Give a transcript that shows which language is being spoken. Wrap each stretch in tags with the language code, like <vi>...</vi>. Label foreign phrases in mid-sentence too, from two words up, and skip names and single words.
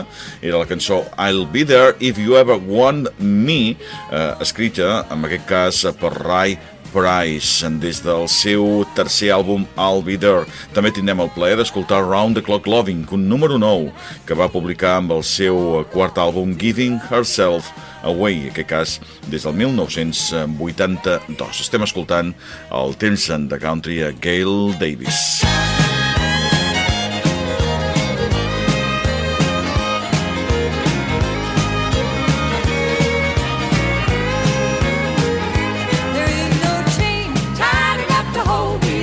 <ca>Era la cançó I'll Be There If You Ever Want Me, escrita, en aquest cas, per Ray Price, des del seu tercer àlbum I'll Be There. També tindrem el plaer d'escoltar Round the Clock Loving, un número 9 que va publicar amb el seu quart àlbum Giving Herself Away, en aquest cas des del 1982. Estem escoltant el temps de country a Gail Davies.</ca> <en>There ain't no chain tight enough to hold me.</en>